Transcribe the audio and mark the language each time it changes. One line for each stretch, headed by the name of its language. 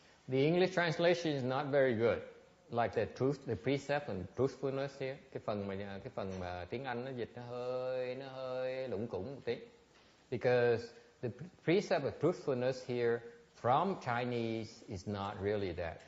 English: The English translation is not very good. Like the truth, the precept and truthfulness here.
Vietnamese: Cái phần mà tiếng Anh nó dịch nó hơi lủng củng một tí.
English: Because the precept of truthfulness here from Chinese is not really that.